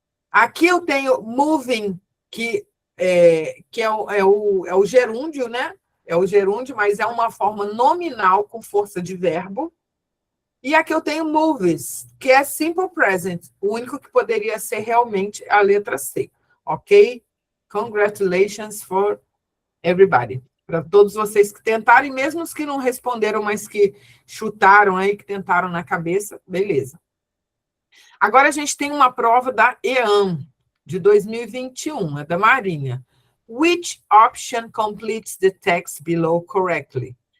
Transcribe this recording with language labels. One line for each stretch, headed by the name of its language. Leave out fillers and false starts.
Portuguese: Aqui eu tenho moving, que é o gerúndio, né? É o gerúndio, mas é uma forma nominal com força de verbo. E aqui eu tenho movies, que é simple present, o único que poderia ser realmente a letra C, ok?
English: Congratulations for everybody.
Portuguese: Para todos vocês que tentaram, e mesmo os que não responderam, mas que chutaram aí, que tentaram na cabeça, beleza. Agora a gente tem uma prova da EAM, de 2021, é da Marinha.
English: Which option completes the text below correctly?